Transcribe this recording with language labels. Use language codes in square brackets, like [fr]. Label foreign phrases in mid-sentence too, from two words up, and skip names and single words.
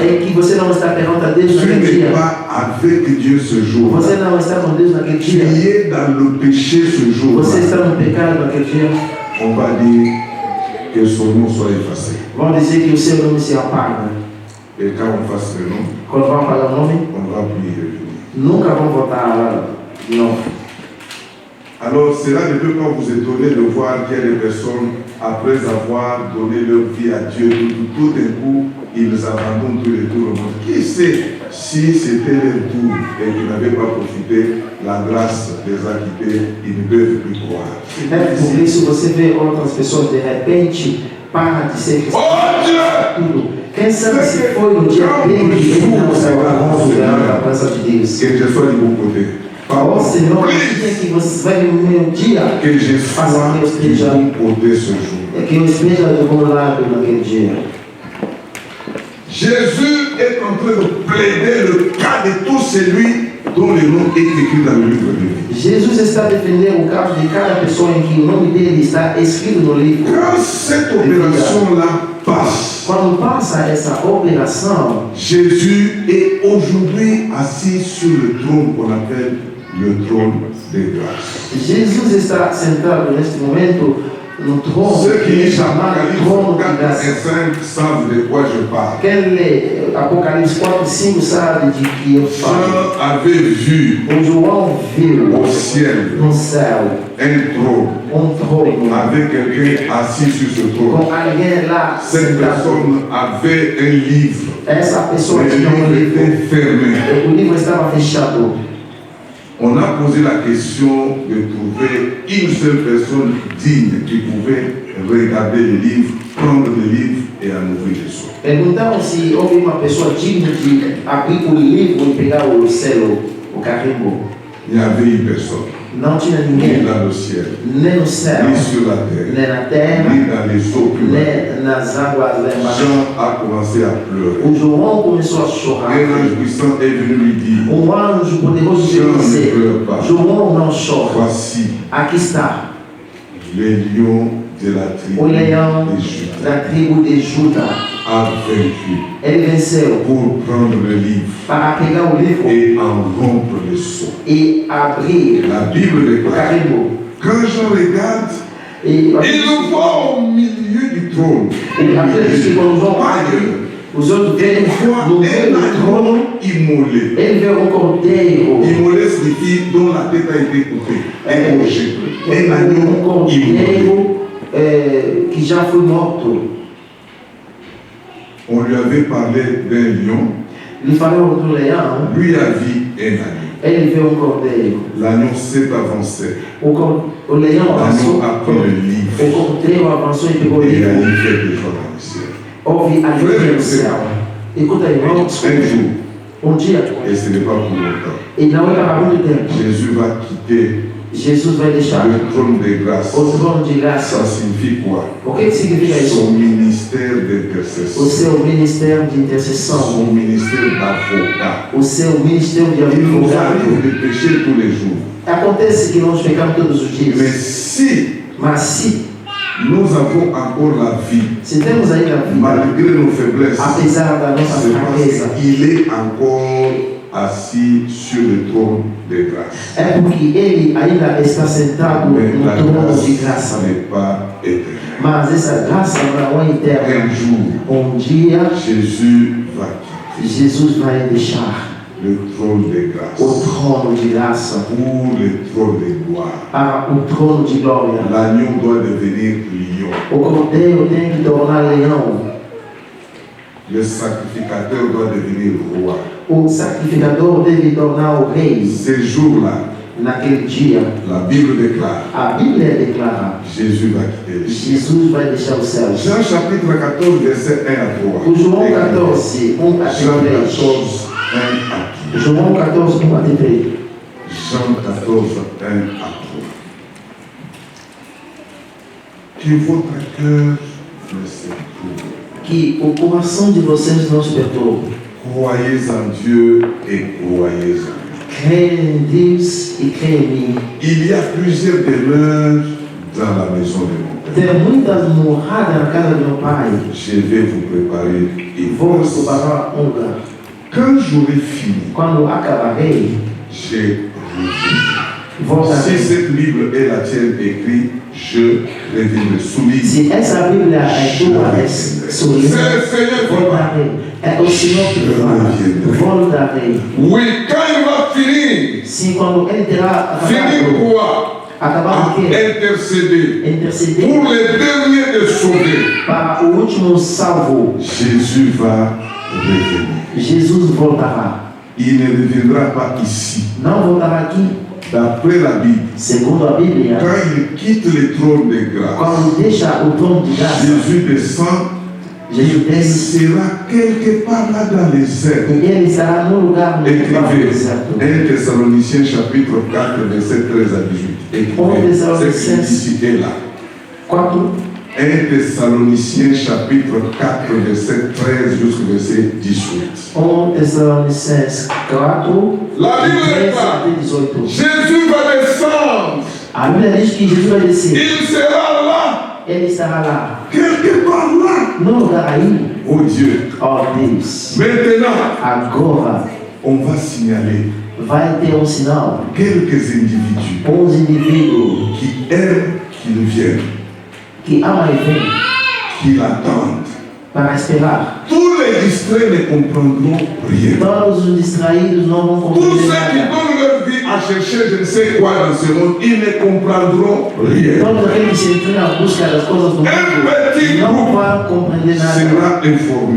[pt] é que você não está perante a Deus [fr] tu [pt] naquele [fr] n'es [pt] dia, [fr] pas avec Dieu ce jour-là, [pt] você não está com Deus naquele [fr] tu [pt] dia, [fr] es dans le péché ce [pt] você [fr] jour-là, [pt] está no pecado naquele dia, [fr] on va dire que son nom soit effacé. [pt] vão dizer que o seu nome se apaga. [fr] Et quand on fasse le nom, [pt] Quando vão apagar o nome, [fr] on ne va plus y revenir. [pt] nunca vão voltar lá de novo. [fr] Alors cela ne peut pas vous étonner de voir qu'il y a des personnes, après avoir donné leur vie à Dieu, tout d'un coup, ils abandonnent tout le tour au monde. Qui sait si c'était leur tour et qu'ils n'avaient pas profité, la grâce les a quittés, ils ne peuvent plus croire. [pt] É por isso você vê outras pessoas de repente para de ser cristão. [fr] Oh Dieu! [pt] Tudo. Quem sabe se foi no dia dele que ele não saiu da mão da presença de Deus. [fr] Que je sois du bon côté. [pt] Ó Senhor, no dia que você vai no meu dia, [fr] Que je sois du bon côté ce jour. [pt] é que eu esteja do bom lado naquele dia. [fr] Jésus est en train de plaider le cas de tout celui dont le nom est écrit dans le livre de vie. [pt] Jesus está defendendo o caso de cada pessoa em que o nome dele está escrito no livro. [fr] Quand cette opération-là passe, [pt] Quando passa essa operação, [fr] Jésus est aujourd'hui assis sur le trône qu'on appelle le trône de grâce. [pt] Jesus está sentado neste momento no trono [fr] Ceux qui [pt] que é [fr] lisent [pt] chamado [fr] Apocalypse [pt] trono de [fr] 4 et [pt] graça. [fr] 5 savent de quoi je parle. [pt] Quem lê Apocalipse 4 e 5 sabe de que eu falo. [fr] Jean avait vu [pt] O João viu [fr] au ciel [pt] no céu [fr] un trône [pt] trono [fr] avec quelqu'un assis sur ce trône. [pt] com alguém lá [fr] Cette [pt] sentado. [fr] personne avait un livre. [pt] Essa pessoa [fr] Le [pt] tinha um [fr] livre [pt] livro. [fr] était fermé. [pt] O livro estava fechado. [fr] On a posé la question de trouver une seule personne digne qui pouvait regarder le livre, prendre le livre et en ouvrir les autres. [pt] Perguntaram se houve uma pessoa digna de abrir o livro e pegar o selo, o carimbo. [fr] Il n'y avait une personne, [pt] Não tinha [fr] ni [pt] ninguém, [fr] dans le ciel, [pt] nem no céu, [fr] ni sur la terre, [pt] nem na terra, [fr] ni dans les eaux plus bas. [pt] nem nas águas lá embaixo. [fr] Jean a commencé à pleurer. [pt] O João começou a chorar. [fr] Un ange puissant est venu lui dire, [pt] Um anjo poderoso [fr] Jean ne [pt] disse: [fr] pleure pas. [pt] João, não chora. [fr] Voici [pt] Aqui está [fr] les lions de la [pt] o [fr] tribu [pt] leão [fr] de Juda [pt] da tribo de Judá. [fr] a vaincu [pt] Ele venceu [fr] pour prendre le livre [pt] para pegar o livro [fr] et en rompre le sceau. [pt] e abrir [fr] La Bible [pt] o [fr] déclare, [pt] carimbo. [fr] quand Jean regarde, Et Il le voit au milieu du trône. Et après, ce qu'on voit, [pt] os outros verem no meio do trono, [fr] immolé. [pt] ele vê um cordeiro. [fr] Immolé signifie dont la tête a été coupée, égorgée. Un [pt] Um [fr] agneau immolé. [pt] cordeiro que já foi morto. [fr] On lui avait parlé d'un lion. [pt] Lhe falaram do leão. [fr] Lui a vu un agneau. [pt] Ele vê um cordeiro. [fr] L'agneau s'est avancé. [pt] O leão avançou. [fr] L'agneau a pris le livre. [pt] O cordeiro avançou e pegou o [fr] Et a [pt] livro. [fr] fait des choses dans le ciel. [pt] Houve alegria no céu. Escuta aí, irmãos. [fr] Un jour, [pt] Dia, [fr] et ce n'est pas pour longtemps, [pt] e não é para muito tempo, [fr] Jésus va quitter [pt] Jesus vai deixar [fr] le trône de grâce. [pt] o trono de graça. [fr] Ça signifie quoi? [pt] O que significa [fr] Son [pt] isso? [fr] ministère [pt] O [fr] d'intercession. [pt] seu ministério de intercessão. [fr] Son ministère d'avocat. [pt] O seu ministério de [fr] Il nous [pt] advogado. [fr] arrive de pécher tous les jours. [pt] Acontece que nós pecamos todos os [fr] Mais [pt] dias. [fr] si [pt] Mas se [fr] nous avons encore la vie, [pt] temos ainda a vida, [fr] malgré nos faiblesses, [pt] apesar da nossa [fr] c'est [pt] fraqueza, [fr] parce qu'il est encore assis sur le trône de grâce. [pt] é porque ele ainda está sentado [fr] Mais [pt] no [fr] la [pt] trono de [fr] grâce [pt] graça. [fr] n'est pas éternelle. [pt] Mas essa graça não é eterna. [fr] Un jour, [pt] Dia, [fr] Jésus va quitter [pt] Jesus vai deixar [fr] le trône de [pt] o [fr] grâce [pt] trono de graça [fr] pour le trône de gloire. [pt] para o trono de glória. [fr] L'agneau doit devenir lion. [pt] O cordeiro tem que tornar leão. [fr] Le sacrificateur doit devenir roi. [pt] O sacrificador deve tornar o rei. [fr] Ces jours-là, [pt] Naquele dia, [fr] la Bible déclare, [pt] a Bíblia declara: [fr] Jésus va quitter le ciel. [pt] Jesus vai deixar os céus. [fr] Jean chapitre 14, verset 1 à 3. [pt] O João 14, 1 a [fr] Jean [pt] 3. [fr] 14, 1 à 3. [pt] João 14, 1 a 3. [fr] Jean 14, 1 à 3. Que votre cœur ne se trouble. [pt] Que o coração de vocês não se perturbe. [fr] Croyez en Dieu et croyez en moi. [pt] Creia em Deus e creia em mim. [fr] Il y a plusieurs demeures dans la maison de mon Père. [pt] Tem muitas moradas na casa do meu pai. [fr] Je vais vous préparer une [pt] Vou [fr] place. [pt] preparar um lugar. [fr] Quand j'aurai fini, [pt] Quando acabarei, [fr] je reviendrai. Si [pt] voltarei. [fr] cette Bible est la tienne écrite, je reviendrai. Souligne. [pt] Se essa Bíblia é tua, é sua, [fr] C'est le Seigneur qui va. [pt] voltarei. É o Senhor que fala. Voltarei. [fr] Oui, quand il va finir, [pt] Sim, quando ele terá [fr] finir [pt] acabado, [fr] quoi? [pt] acabar [fr] À [pt] o quê? [fr] intercéder [pt] Interceder [fr] pour les derniers de sauver. [pt] para o último salvo. [fr] Jésus va revenir. [pt] Jesus voltará. [fr] Il ne reviendra pas ici. [pt] Não voltará aqui. [fr] D'après la Bible, [pt] Segundo a Bíblia, [fr] quand il quitte le trône de grâce, [pt] quando deixa o trono de graça, [fr] Jésus descend, [pt] Jesus [fr] il [pt] desce [fr] sera quelque part là dans les airs. [pt] e ele estará no lugar no [fr] Écrivez [pt] certo. [fr] 1 Thessaloniciens chapitre 4, verset 13 à 18. Écrivez ce qu'il dit ici et là. [pt] 4, [fr] 1 Thessaloniciens chapitre 4, verset 13 jusqu'au verset 18. [pt] 1 Tessalonicenses 4, [fr] La Bible [pt] 13 [fr] est là. [pt] até 18. [fr] Jésus va descendre. [pt] A Bíblia diz que Jesus vai descer. [fr] Il sera là, [pt] Ele estará lá, [fr] quelque part là. [pt] no lugar aí. [fr] Oh Dieu. [pt] Ó Deus, [fr] Maintenant, [pt] agora [fr] on va signaler [pt] vai ter sinal. [fr] quelques individus [pt] Indivíduos [fr] qui aiment qu'il vienne, [pt] que amam e vêm [fr] qui l'attendent. [pt] para esperar. [fr] Tous les distraits ne comprendront rien. [pt] Todos os distraídos não vão [fr] Tous [pt] compreender [fr] ceux qui [pt] nada. [fr] donnent leur vie à chercher je ne sais quoi dans ce monde, ils ne comprendront rien. [pt] Todos aqueles que se entram à busca das coisas do mundo [fr] petit [pt] não [fr] groupe [pt] vão compreender nada. [fr] Sera informé